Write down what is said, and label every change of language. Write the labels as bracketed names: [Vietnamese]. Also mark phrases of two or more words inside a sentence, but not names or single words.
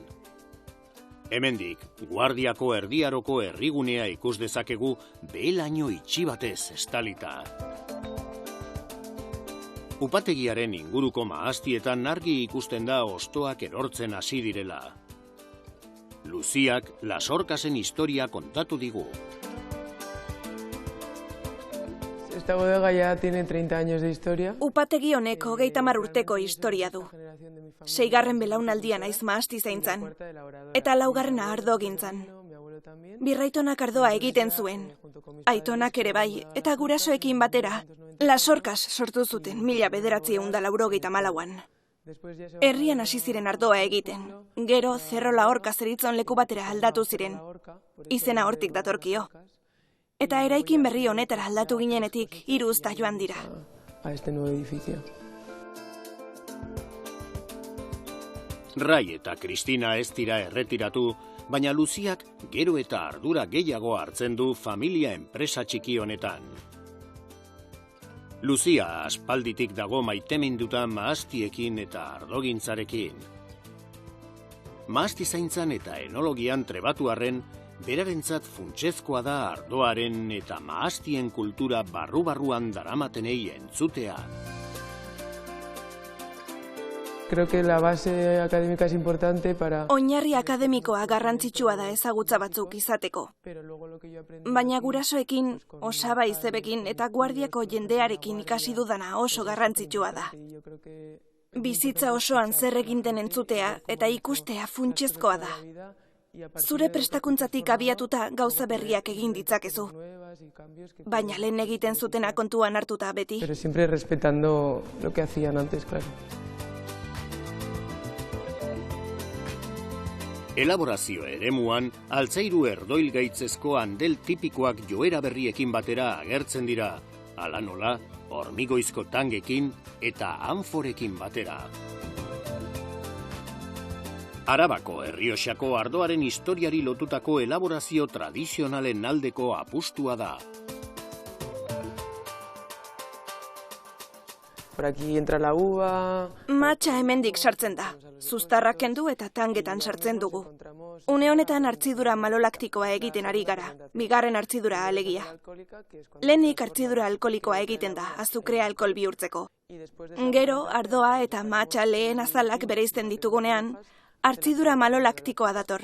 [Basque] Hemendik, Guardiako erdiaroko herrigunea ikus dezakegu behelaino itxi batez estalita. Upategiaren inguruko mahastietan argi ikusten da hostoak erortzen hasi direla. Luziak Lasorkasen historia kontatu digu. [Spanish] Esta bodega ya tiene 30 años de historia. [Basque] Upategi honek 30 urteko historia du. 6. belaunaldia naiz mahasti zaintzan, eta 4. ardogintzan. Birraitonak ardoa egiten zuen, aitonak ere bai, eta gurasoekin batera, Lasorkas sortu zuten 1984an. Herrian hasi ziren ardoa egiten, gero Cerro Lahorka zeritzon leku batera aldatu ziren, izena hortik datorkio. Eta eraikin berri honetara aldatu ginenetik 3 uzta joan dira. [Spanish] A este nuevo edificio. [Basque] Rai eta Kristina ez dira erretiratu, baina Luziak gero eta ardura gehiago hartzen du familia enpresa txiki honetan. Luzia aspalditik dago maiteminduta mahastiekin eta ardogintzarekin. Mahasti zaintzan eta enologian trebatu arren, berarentzat funtsezkoa da ardoaren eta mahastien kultura barru-barruan daramatenei entzutea. [Spanish] Creo que la base académica es importante para... [Basque] Oinarri akademikoa garrantzitsua da ezagutza batzuk izateko. Baina gurasoekin, osaba izebekin eta Guardiako jendearekin ikasi dudana oso garrantzitsua da. Bizitza osoan zer eginten entzutea eta ikustea funtsezkoa da. Zure prestakuntzatik abiatuta gauza berriak egin ditzakezu. Baina lehen egiten zutena kontuan hartuta beti. [Spanish] Pero siempre respetando lo que hacían antes, claro. [Basque] Elaborazio eremuan, altzairu erdoil gaitzezko handel tipikoak joera berriekin batera agertzen dira, hala nola, hormigoizko tangekin eta anforekin batera. Arabako Errioxako ardoaren historiari lotutako elaborazio tradizionalen aldeko apustua da. [Spanish] Por aquí entra la uva... [Basque] Matxa hemendik sartzen da. Zuztarrak kendu eta tangetan sartzen dugu. Une honetan hartzidura malolaktikoa egiten ari gara, 2. hartzidura alegia. Lehenik hartzidura alkolikoa egiten da, azukrea alkohol bihurtzeko. Gero, ardoa eta matxa lehen azalak bereizten ditugunean, hartzidura malolaktikoa dator.